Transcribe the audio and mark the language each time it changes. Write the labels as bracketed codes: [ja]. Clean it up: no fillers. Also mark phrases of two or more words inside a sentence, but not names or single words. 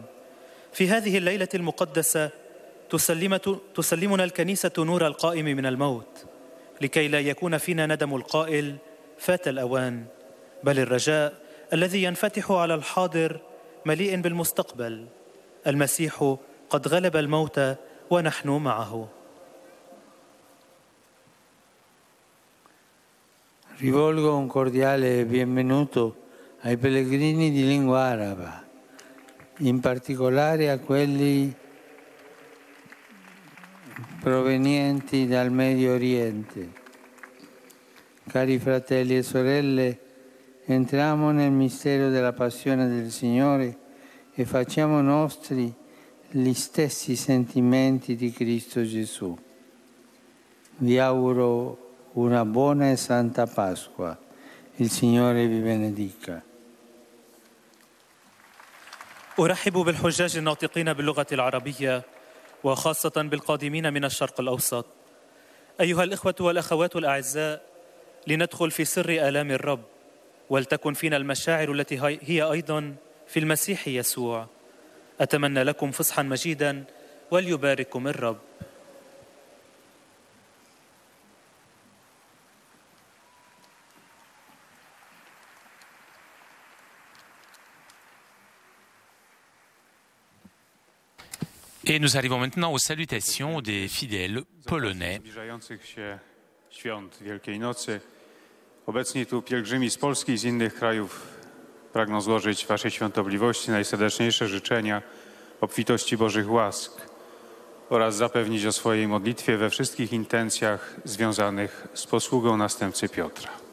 [ar] في هذه الليلة المقدسة تسلمنا الكنيسة نور القائم من الموت، لكي لا يكون فينا ندم القائل فات الأوان، بل الرجاء الذي ينفتح على الحاضر مليء بالمستقبل. المسيح قد غلب الموت ونحن معه. [it] Rivolgo un cordiale benvenuto ai pellegrini di lingua araba, in particolare a quelli provenienti dal Medio Oriente. Cari fratelli e sorelle, entriamo nel mistero della passione del Signore e facciamo nostri gli stessi sentimenti di Cristo Gesù. Vi auguro una buona e santa Pasqua. Il Signore vi benedica. [ar] أرحب بالحجاج الناطقين باللغة العربية وخاصة بالقادمين من الشرق الأوسط. أيها الإخوة والأخوات الأعزاء، لندخل في سر آلام الرب، ولتكن فينا المشاعر التي هي أيضا في المسيح يسوع. أتمنى لكم فصحا مجيدا وليبارككم الرب. [fr] Et nous arrivons maintenant aux salutations des fidèles polonais. [pl] Zbliżających się świąt Wielkiej Nocy. Obecni tu pielgrzymi z Polski i z innych krajów pragną złożyć Waszej Świątobliwości najserdeczniejsze życzenia obfitości Bożych łask oraz zapewnić o swojej modlitwie we wszystkich intencjach związanych z posługą następcy Piotra.